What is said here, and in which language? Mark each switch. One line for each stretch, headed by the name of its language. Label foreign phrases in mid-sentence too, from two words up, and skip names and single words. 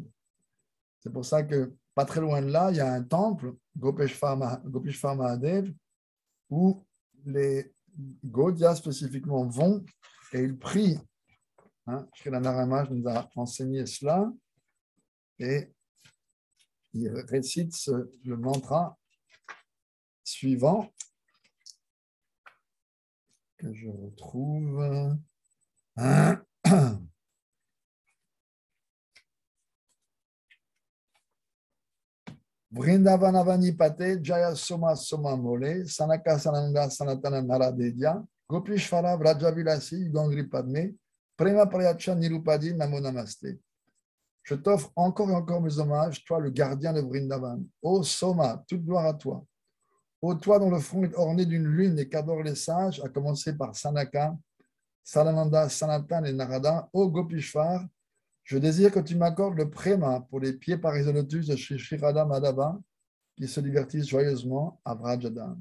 French: C'est pour ça que, pas très loin de là, il y a un temple, Gopeshwar Mahadev, où les Gaudias spécifiquement vont et ils prient. Sri Naramaj nous a enseigné cela et il récite le mantra suivant que je retrouve.
Sanskrit: Vrindavanavani Pate, Jaya Soma Soma Mole, Sanaka Sananga Sanatana Naradedya, Gopishvara Vrajavilasi, Gangri Padme, Prema Prayacha Nirupadi Namo Namaste.
French: Je t'offre encore et encore mes hommages, toi le gardien de Vrindavan. Ô Soma, toute gloire à toi. Ô toi dont le front est orné d'une lune et qu'adorent les sages, à commencer par Sanaka, Salananda, Sanatan et Narada. Ô Gopishvar, je désire que tu m'accordes le préma pour les pieds pareils au lotus de Shri Radha Madhava qui se divertissent joyeusement à Vrajadam.